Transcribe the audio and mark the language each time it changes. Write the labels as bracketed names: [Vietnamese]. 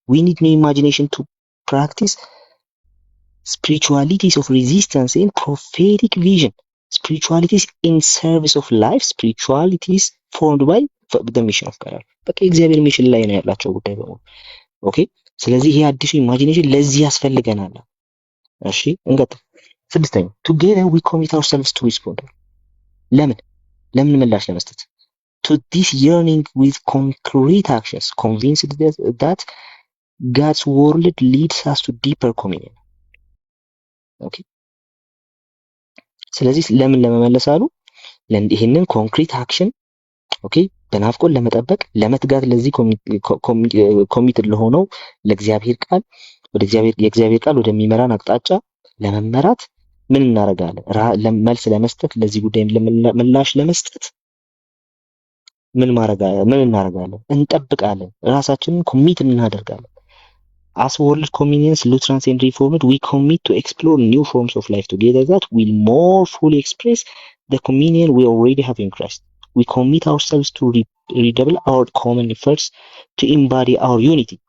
[English] We need new imagination to practice spiritualities of resistance and prophetic vision. Spiritualities in service of life, spiritualities formed by the mission of God. [Amharic] በቃ የእግዚአብሔር ሚሽን ላይ ነው ያላቸው ጉዳይ በሙሉ። ኦኬ ስለዚህ ይሄ አዲሱ ኢማጂኔሽን ለዚህ ያስፈልገናል። እሺ እንቀጥል። ስድስተኛ [English] together we commit ourselves to respond. [Amharic] ለምን ምላሽ ለመስጠት [English] to this yearning with concrete actions, convinced that God's word leads us to deeper communion. [Amharic] ኦኬ ስለዚህ ለምን ለመመለስ አሉ ይሄንን ኮንክሪት አክሽን ኦኬ በናፍቆት ለመጠበቅ ለመትጋት ለዚህ ኮሚትድ ለሆነው ለእግዚአብሔር ቃል ወደ የእግዚአብሔር ቃል ወደሚመራን አቅጣጫ ለመመራት ምን እናደርጋለን? መልስ ለመስጠት ለዚህ ጉዳይ ምላሽ ለመስጠት ምን እናደርጋለን? እንጠብቃለን። ራሳችንን ኮሚት እናደርጋለን። [English] As world communions, Lutherans and Reformed, we commit to explore new forms of life together that will more fully express the communion we already have in Christ. We commit ourselves to redouble our common efforts to embody our unity.